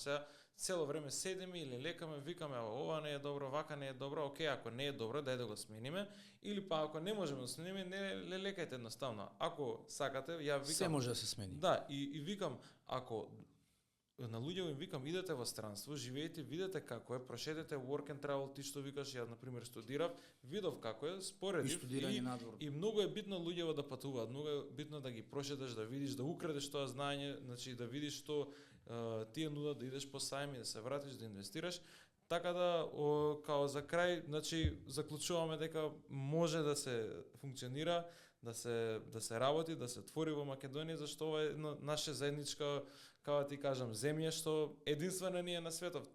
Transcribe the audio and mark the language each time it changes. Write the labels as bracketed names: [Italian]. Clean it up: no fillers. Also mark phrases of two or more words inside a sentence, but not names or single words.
[Macedonian] Сега цело време седиме или лекаме, викаме ова не е добро, вака не е добро, окей, ако не е добро, дај да го смениме, или па ако не можеме да смениме, не лекајте едноставно. Ако сакате, ја викам се може да се смени. Да, и викам, ако на луѓе им викам, идете во странство, живеете, видете како е, прошетете [English] work and travel, [Macedonian] ти што викаш, ја например студирав, видов како е, споредив и многу е битно луѓето да патуваат, многу е битно да ги прошеташ, да видиш, да украдеш тоа знаење, значи да видиш што тие нудат, да идеш по сајми, да се вратиш, да инвестираш. Така да, као за крај, значи заклучуваме дека може да се функционира, да се работи, да се твори во Македонија, зашто ова е наша заедничка, како ти кажам, земја што единствена ни е на светот.